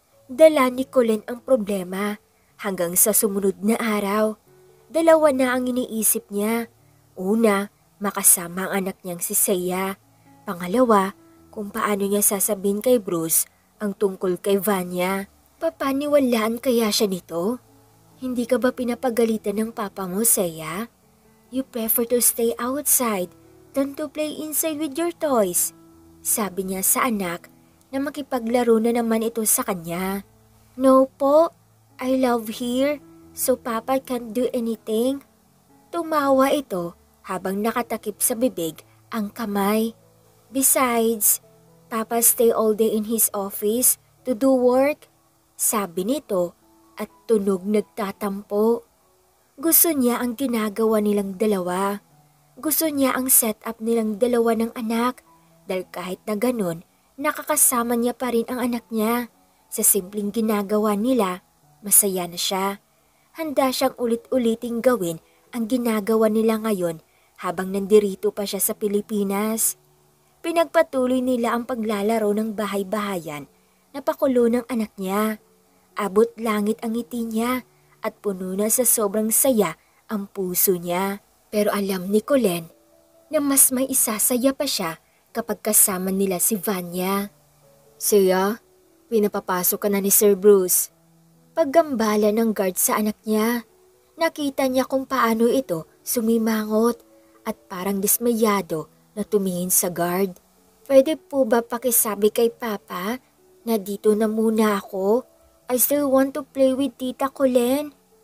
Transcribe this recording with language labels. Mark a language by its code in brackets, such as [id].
[tl] Dala ni Colleen ang problema hanggang sa sumunod na araw. Dalawa na ang iniisip niya. Una, makasama ang anak niyang si Seiya. Pangalawa, kung paano niya sasabihin kay Bruce ang tungkol kay Vanya. Papaniwalaan kaya siya nito? Hindi ka ba pinapagalitan ng papa mo, Seiya? [en] You prefer to stay outside than to play inside with your toys. [tl] Sabi niya sa anak na makipaglaro na naman ito sa kanya. [en] No po, I love here, so papa can't do anything. [tl] Tumawa ito habang nakatakip sa bibig ang kamay. [en] Besides, papa stay all day in his office to do work. [tl] sabi nito at tunog nagtatampo. Gusto niya ang ginagawa nilang dalawa. Gusto niya ang setup nilang dalawa ng anak dahil kahit na ganun, nakakasama niya pa rin ang anak niya. Sa simpleng ginagawa nila, masaya na siya. Handa siyang ulit-uliting gawin ang ginagawa nila ngayon habang nandirito pa siya sa Pilipinas. Pinagpatuloy nila ang paglalaro ng bahay-bahayan na pakulo ng anak niya. Abot langit ang ngiti niya at puno na sa sobrang saya ang puso niya. Pero alam ni Colleen na mas may isasaya pa siya kapag kasama nila si Vanya. Siya, pinapapasok ka na ni Sir Bruce. Paggambala ng guard sa anak niya, nakita niya kung paano ito sumimangot at parang dismayado na tumingin sa guard. Pwede po ba pakisabi kay Papa na dito na muna ako? [en] I still want to play with Tita Colleen.